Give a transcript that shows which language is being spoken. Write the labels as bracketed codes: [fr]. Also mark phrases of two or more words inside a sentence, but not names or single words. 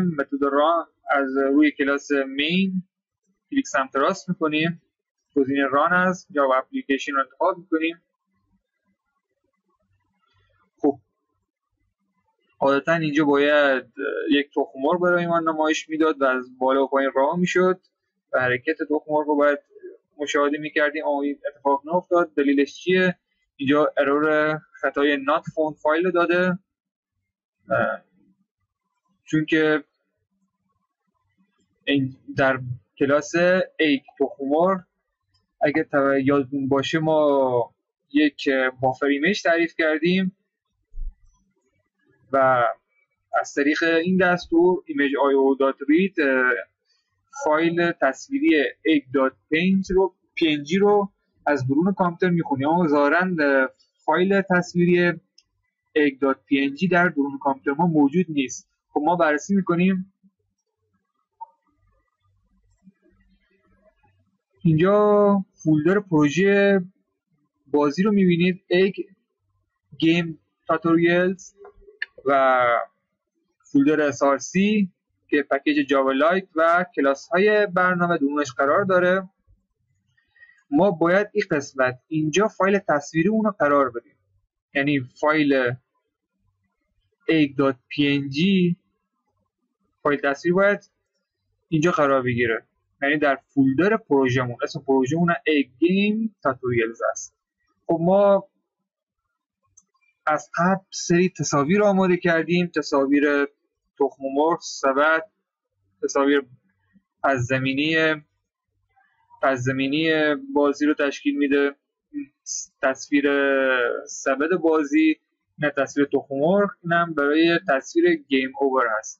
[fa] متد ران از روی کلاس مین کلیک سمت راست میکنیم، گزینه ران از یا اپلیکیشن رو انتخاب میکنیم. خب عادتا اینجا باید یک تخم‌مرغ برای ما نمایش میداد و از بالا و پایین راه میشد و حرکت تخم‌مرغ رو باید مشاهده میکردیم، اما این اتفاق نیفتاد. دلیلش چیه؟ اینجا ارور خطای [en] not found [fa] فایل داده، چون که در کلاس ایک تخم‌مرغ اگر یادتون باشه ما یک بافر ایمیج تعریف کردیم و از طریق این دستور image.io.read فایل تصویری egg.png رو از درون کامپیوتر میخونیم، اما ظاهراً فایل تصویری egg.png در درون کامپیوتر ما موجود نیست. خب ما بررسی میکنیم. اینجا فولدر پروژه بازی رو میبینید، [en] egg game tutorials [fa] و فولدر src که پکیج جاوا لایت و کلاس های برنامه درونش قرار داره. ما باید این قسمت اینجا فایل تصویری اون رو قرار بدیم، یعنی فایل egg.png فایل تصویری باید اینجا قرار بگیره، یعنی در فولدر پروژمون. اسم پروژمون [en] egg game tutorials [fa] است. خب ما از قبل سری تصاویر آماده کردیم، تصاویر تخم مرغ، سبد، تصاویر پس زمینی بازی رو تشکیل میده، تصویر سبد بازی، نه تصویر تخم مرغ، اینم برای تصویر گیم اوور هست.